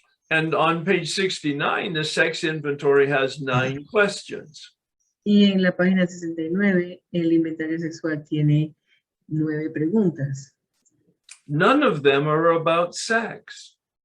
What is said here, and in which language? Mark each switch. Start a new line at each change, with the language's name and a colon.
English: And on page 69, the sex inventory has 9 questions.
Spanish: Y en la página 69, el inventario sexual tiene 9 preguntas.
English: None of them are about sex.